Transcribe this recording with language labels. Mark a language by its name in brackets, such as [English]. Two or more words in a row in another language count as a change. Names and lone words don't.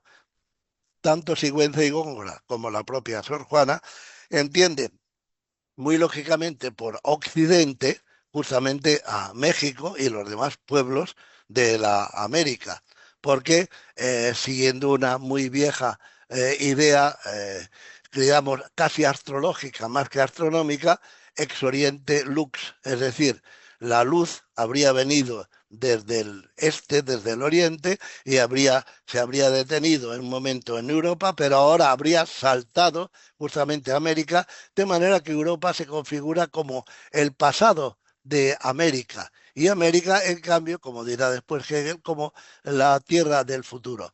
[Spanish] Tanto Sigüenza y Góngora como la propia Sor Juana entienden muy lógicamente por Occidente, justamente a México y los demás pueblos de la América, porque siguiendo una muy vieja idea, digamos, casi astrológica más que astronómica, [Latin] ex oriente lux, [Spanish] es decir, la luz habría venido desde el este, desde el oriente, y se habría detenido en un momento en Europa, pero ahora habría saltado justamente a América, de manera que Europa se configura como el pasado de América y América, en cambio, como dirá después Hegel, como la tierra del futuro.